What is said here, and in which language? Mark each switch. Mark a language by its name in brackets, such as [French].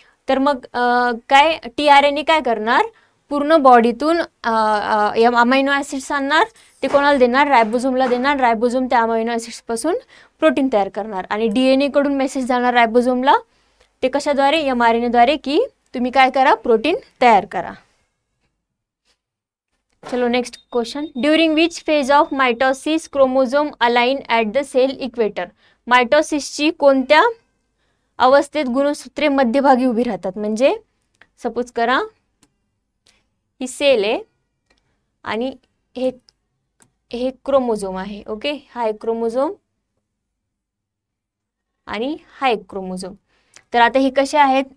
[Marathi] तर मग काय? tRNA काय करणार? पूर्ण बॉडीतून अमायनो ॲसिड्स आणणार. ते कोणाला देणार? रायबोझोमला देणार. रायबोझोम त्या अमायनो ॲसिड्सपासून प्रोटीन तयार करणार. आणि DNA कडून मेसेज जाणार रायबोझोमला. ते कशाद्वारे? mRNA द्वारे की तुम्ही काय करा? प्रोटीन तयार करा. [English] चलो next question. During which phase of mitosis chromosome align at the cell equator. [Marathi] मायटोसिसची कोणत्या अवस्थेत गुणसूत्रे मध्यभागी उभी राहतात? म्हणजे सपोज करा ही सेल आहे आणि हे क्रोमोझोम आहे. ओके, हा एक क्रोमोझोम आणि हा एक क्रोमोझोम. तर आता हे कसे आहेत?